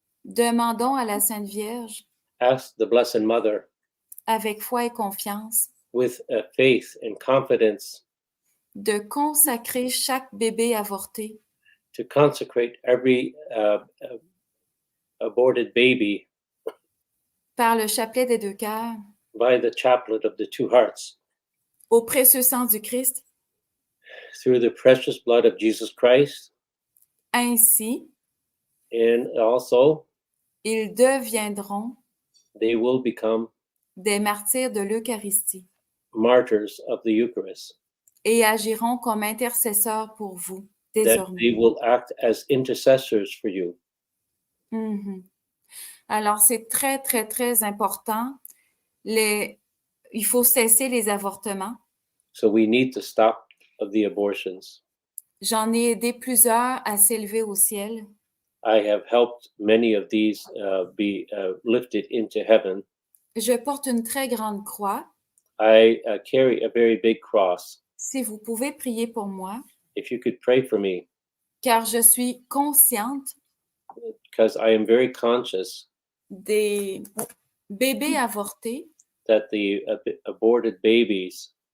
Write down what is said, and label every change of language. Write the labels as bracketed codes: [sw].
[fr] Demandons à la Sainte Vierge, [en] Ask the Blessed Mother [fr] avec foi et confiance, [en] with faith and confidence [fr] de consacrer chaque bébé avorté [en] to consecrate every aborted baby [fr] par le chapelet des deux cœurs [en] by the chaplet of the two hearts, [fr] au précieux sang du Christ. [en] through the precious blood of Jesus Christ. [fr] Ainsi, [en] And also, [fr] ils deviendront [en] they will become [fr] des martyrs de l'Eucharistie [en] martyrs of the Eucharist, [fr] et agiront comme intercesseurs pour vous [en] that [fr] désormais. [en] they will act as intercessors for you. Mhm. [fr] Alors, c'est très, très, très important. Il faut cesser les avortements. [en] So we need to stop the abortions. [fr] J'en ai aidé plusieurs à s'élever au ciel. [en] I have helped many of these be lifted into heaven. [fr] Je porte une très grande croix. [en] I carry a very big cross. [fr] Si vous pouvez prier pour moi, [en] If you could pray for me, [fr] car je suis consciente [en] because I am very conscious [fr] des bébés avortés, [en] that the aborted babies,